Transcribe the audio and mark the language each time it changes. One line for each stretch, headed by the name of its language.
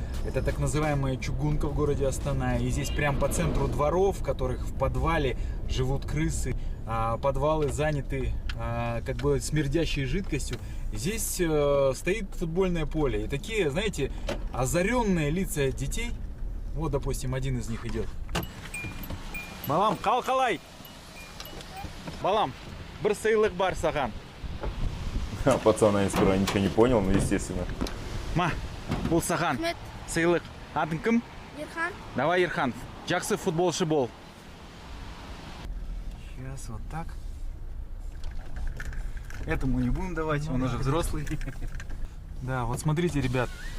Russian: Это так называемая Чугунка в городе Астана. И здесь прям по центру дворов, в которых в подвале живут крысы, подвалы заняты как бы смердящей жидкостью. Здесь стоит футбольное поле. И такие, знаете, озаренные лица детей. Вот, допустим, один из них идет.
Kazakh: Балам, калкалай! Балам, бір сыйлық бар саған.
Russian: Пацан, я сперва ничего не понял, но естественно.
Kazakh: Ма, бұл саған. Сыйлық. Атың кім? Ерхан. Давай, Ерхан. Жақсы футболшы бол.
Russian: Сейчас вот так. Этому не будем давать, он уже взрослый. Да, вот смотрите, ребят.